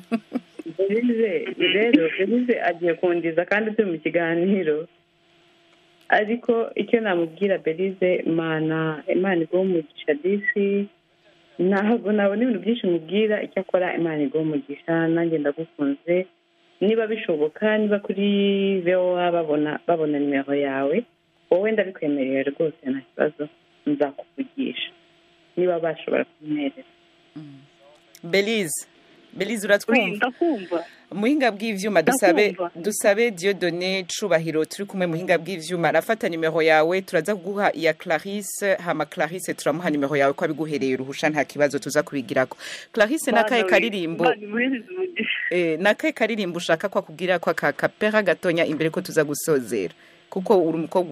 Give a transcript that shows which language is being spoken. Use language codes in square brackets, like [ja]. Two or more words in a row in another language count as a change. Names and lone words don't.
[rw] Belize agiye kundiza kandi turi mu kiganiro ariko icyo namubwira Belize Imana iguhe umugisha disi ntabwo nabona ibintu byinshi mubwira icyo akora Imana iguhe umugisha nanjye ndagukunze niba bishoboka niba kuri VOA babona nimero yawe wowe ndabikwemerera rwose nta kibazo nzakuvugisha niba bashobora kumwereka [rn] Belize uratwumva muhinga bw'ivyuma dusabe Dieudonné Cubahiro turi kumwe muhinga bw'ivyuma arafata nimero yawe turaza kuguha iya Clarisse hama Clarisse turamuha nimero yawe ko abiguhereye uruhusha nta kibazo tuza kubigirako Clarisse nakaye karirimbo ushaka kwa kugira kwa kapera gatonya imbere ko tuza gusozera kuko uri umukobwa